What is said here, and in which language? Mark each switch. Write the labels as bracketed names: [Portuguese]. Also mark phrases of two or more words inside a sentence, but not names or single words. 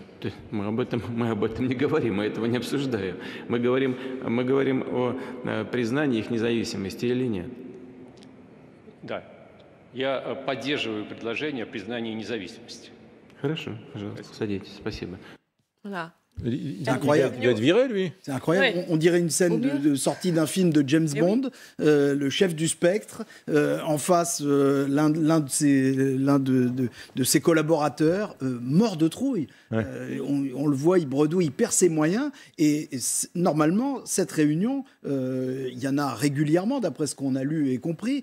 [Russian] Да, мы об этом не говорим, мы этого не обсуждаем. Мы говорим о признании их независимости или нет. Да, я поддерживаю предложение о признании независимости. Хорошо, пожалуйста, садитесь, спасибо. [French] Voilà. C'est incroyable. Il va être viré, lui. C'est incroyable. Ouais. On dirait une scène de sortie d'un film de James Bond. Le chef du spectre, en face, l'un de ses collaborateurs, mort de trouille. Ouais. On le voit, il bredouille, il perd ses moyens. Et normalement, cette réunion, il y en a régulièrement, d'après ce qu'on a lu et compris.